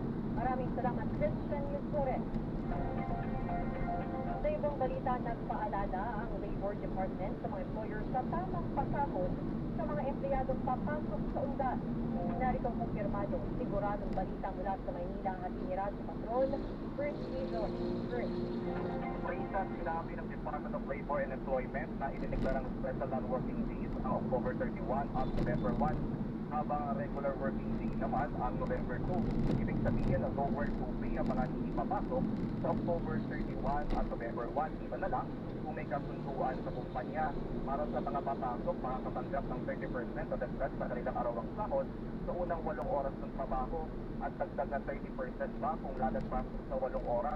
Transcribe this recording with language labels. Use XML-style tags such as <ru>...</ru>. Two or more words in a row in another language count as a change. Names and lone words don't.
<tl>Maraming salamat, Christian Yusores. Sa ibang balita, nagpaalala ang Labor Department sa mga employers sa tamang pasahod sa mga empleyadong papasok sa undas. Narito ang kumpirmado, siguradong balita mula sa Maynila ang ating Radyo Patrol, First Season, First. Prita, sinabi ng Department of Labor and Employment na idineklarang</tl> <en>special non-working days</en> <tl>ang October 31 at November 1, habang</tl> <en>regular working day</en> <tl>naman ang November 2. Ibig sabihin na lower 2 pay ang mga hindi papasok sa October 31 at November 1. Iba na lang kung may kasunduan sa kumpanya. Para sa mga papasok, makakatanggap ng 30% o dagdag sa kanilang arawang sahod sa unang 8 oras ng trabaho at dagdag na 30% pa kung lalagpas sa 8 oras.</tl>